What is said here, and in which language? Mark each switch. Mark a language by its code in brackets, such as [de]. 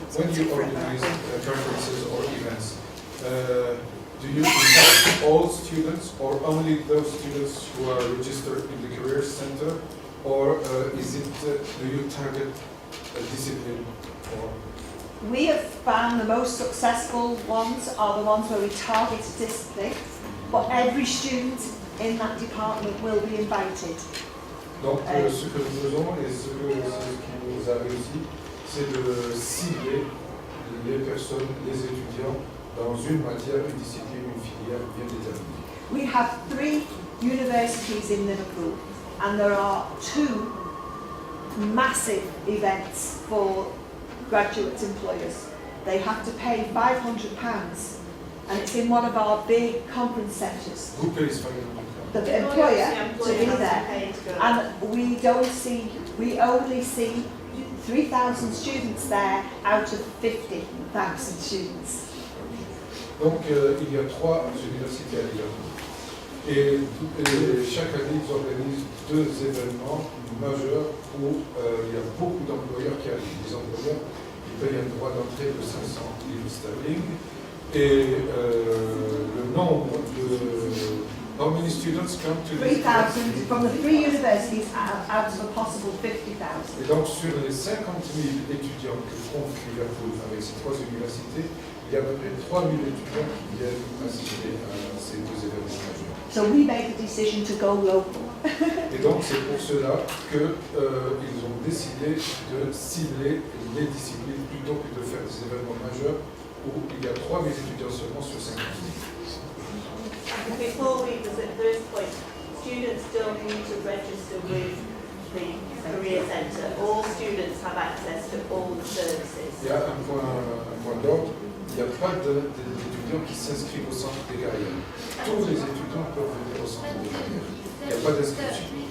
[en] When you organize conferences or events, do you invite all students or only those students who are registered in the Career Center, or do you target a discipline? We have found the most successful ones are the ones where we target a discipline, but every student in that department will be invited. [fr] Donc, ce que nous faisons et ce qui nous a réussi, c'est de cibler les personnes, les étudiants, dans une matière, une discipline, une filière bien déterminée. [en] We have 3 universities in Liverpool, and there are 2 massive events for graduate employers. They have to pay £500, and it's in one of our big conference centres. Who pays for The employer to be there, and we only see 3,000 students there out of 50,000 students. [fr] Donc il y a 3 universités à Lyon. Et chaque année, ils organisent 2 événements majeurs où il y a beaucoup d'employeurs qui arrivent. Les employeurs ils payent un droit d'entrée de 500 livres sterling. Et le nombre de... [en] How many students come to this? 3,000 from the 3 universities out of a possible 50,000. [fr] Et donc sur les 50 000 étudiants que compte Liverpool avec ces 3 universités, il y a à peu près 3 000 étudiants qui viennent assister à ces 2 événements majeurs. [en] So we made the decision to go local. [fr] Et donc c'est pour cela qu'ils ont décidé de cibler les disciplines plutôt que de faire des événements majeurs où il y a 3 000 étudiants seulement sur 50 000. [en] Before we visit the first point, students don't need to register with the Career Centre. All students have access to all the services. [fr] Il y a un point d'ordre, il n'y a pas d'étudiants qui s'inscrivent au centre des carrières. Tous les étudiants peuvent venir au centre des carrières. Il n'y a pas d'inscription.